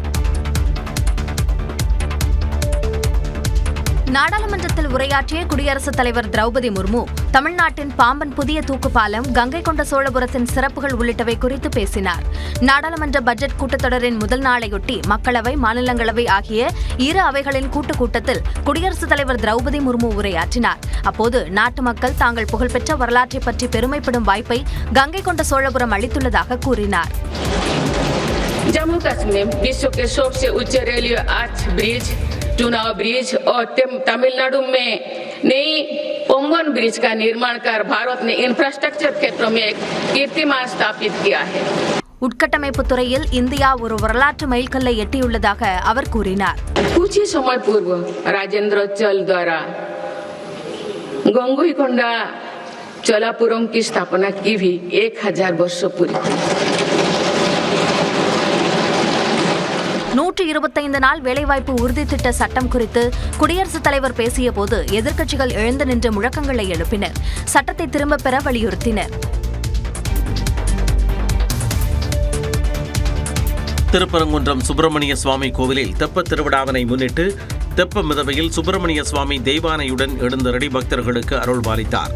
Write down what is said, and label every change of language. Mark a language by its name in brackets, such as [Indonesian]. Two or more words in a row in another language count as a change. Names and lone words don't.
[Tamil] நாடாளுமன்றத்தில் உரையாற்றிய குடியரசுத் தலைவர் திரௌபதி முர்மு தமிழ்நாட்டின் பாம்பன் புதிய தூக்குப்பாலம், கங்கை கொண்ட சோழபுரத்தின் சிறப்புகள் உள்ளிட்டவை குறித்து பேசினார். நாடாளுமன்ற பட்ஜெட் கூட்டத்தொடரின் முதல் நாளையொட்டி மக்களவை, மாநிலங்களவை ஆகிய 2 அவைகளின் கூட்டத்தில் குடியரசுத் தலைவர் திரௌபதி முர்மு உரையாற்றினார். அப்போது நாட்டு மக்கள் தாங்கள் புகழ்பெற்ற வரலாற்றை பற்றி பெருமைப்படும் வாய்ப்பை கங்கை கொண்ட சோழபுரம் அளித்துள்ளதாக கூறினார். [Hindi] जम्मू कश्मीर विश्व के सबसे उच्च रेलवे आर्च ब्रिज, चुनाव ब्रिज और तमिलनाडु में नई पोंगन ब्रिज का निर्माण कर भारत ने इंफ्रास्ट्रक्चर क्षेत्रों में एक कीर्तिमान स्थापित किया है. [Tamil] உட்கட்டமைப்பு துறையில் இந்தியா ஒரு வரலாற்று மைல்கல்லை எட்டியுள்ளதாக அவர் கூறினார். [Hindi] कुछ ही समय पूर्व राजेंद्र चल द्वारा गंगईकोंडा चोलापुरम की स्थापना की भी 1000 वर्ष पूरी की। [Tamil] 125 நாள் வேலைவாய்ப்பு உறுதி திட்ட சட்டம் குறித்து குடியரசுத் தலைவர் பேசிய போது எதிர்க்கட்சிகள் எழுந்து நின்று முழக்கங்களை எழுப்பினர். சட்டத்தை திரும்பப் பெற வலியுறுத்தினர். திருப்பரங்குன்றம் சுப்பிரமணிய சுவாமி கோவிலில் தெப்பத் திருவிழாவினை முன்னிட்டு தெப்ப மிதவையில் சுப்பிரமணிய சுவாமி தெய்வானையுடன் எழுந்தருளி பக்தர்களுக்கு அருள் பாலித்தார்.